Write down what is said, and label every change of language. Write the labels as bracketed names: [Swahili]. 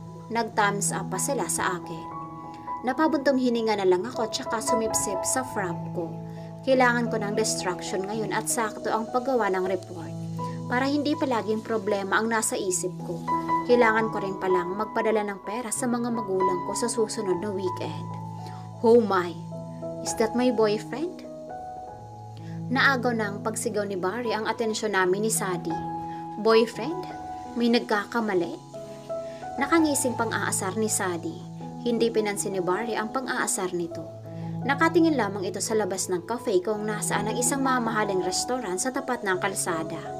[Filipino] Nag-thumbs up pa sila sa akin. Napabuntong hininga na lang ako tsaka sumipsip sa frap ko. Kailangan ko ng distraction ngayon at sakto ang paggawa ng report. Para hindi palaging problema ang nasa isip ko, kailangan ko rin palang magpadala ng pera sa mga magulang ko sa susunod na weekend. [English] Oh my, is that my boyfriend? [Filipino] Naagaw ng pagsigaw ni Barry ang atensyon namin ni Sadie. Boyfriend? May nagkakamali? Nakangising pang-aasar ni Sadie. Hindi pinansin ni Barry ang pang-aasar nito. Nakatingin lamang ito sa labas ng cafe kung nasaan ang isang mamahaling restaurant sa tapat ng kalsada.